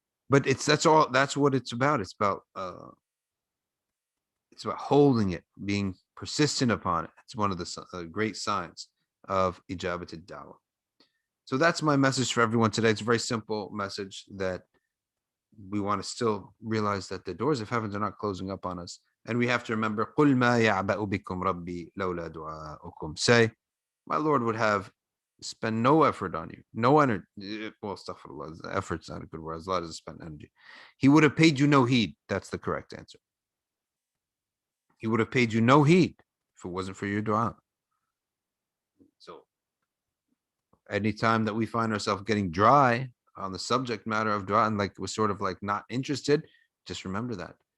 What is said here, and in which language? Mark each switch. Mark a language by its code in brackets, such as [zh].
[en] But that's what it's about. It's about holding it, being persistent upon it. It's one of the great signs of ijabat ad-da'wah. So that's my message for everyone today. It's a very simple message that we want to still realize that the doors of heaven are not closing up on us. And we have to remember, [ar] قُلْ مَا يَعْبَأُ بِكُمْ رَبِّي لَوْلَا دُعَاؤُكُمْ. [en] Say, my Lord would have spent no effort on you, no energy. Well, astaghfirullah, effort's not a good word. As long as it's spent energy. He would have paid you no heed. That's the correct answer. He would have paid you no heed if it wasn't for your dua. So anytime that we find ourselves getting dry on the subject matter of dua and like we're sort of like not interested, just remember that.